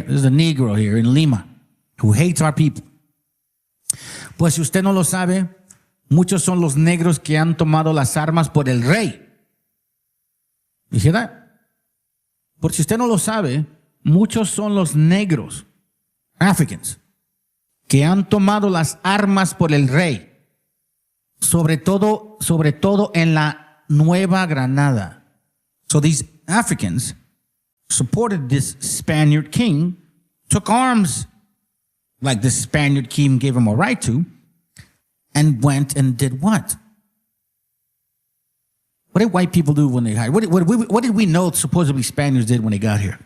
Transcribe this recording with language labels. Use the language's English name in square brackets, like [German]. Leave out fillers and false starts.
[English] This is the Negro here in Lima, who hates our people. [Spanish] Pues si usted no lo sabe, muchos son los negros que han tomado las armas por el rey. ¿Dije that? Por si usted no lo sabe, muchos son los negros, Africans, que han tomado las armas por el rey. Sobre todo en la Nueva Granada. [English] So these Africans supported this Spaniard king, took arms like the Spaniard king gave him a right to, and went and did what? What did white people do when they got here? What did we know supposedly Spaniards did when they got here?